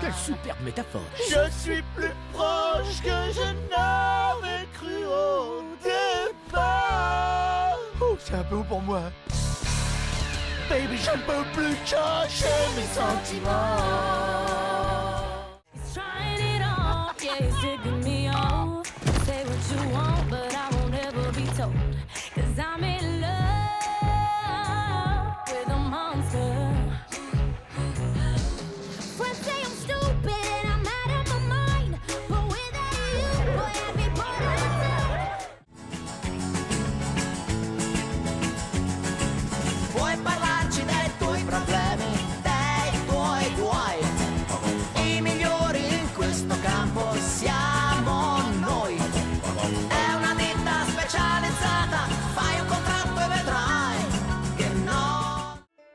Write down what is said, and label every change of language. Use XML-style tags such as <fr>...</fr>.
<fr>Quelle superbe métaphore. Je suis plus proche que je n'avais cru au départ. Oh, c'est un peu haut pour moi. Baby, je ne peux plus cacher mes sentiments.</fr> <en>He's trying it on, yeah, he's digging me off. Say what you want, but I won't ever be told. Cause I'm in love with a monster. Friends say I'm stupid and I'm out of my mind, but without you, boy, I'd be part of the town.</en> <it>Puoi parlarci dei tuoi problemi, dei tuoi guai. I migliori in questo campo siamo noi. È una ditta specializzata, fai un contratto e vedrai che no.</it>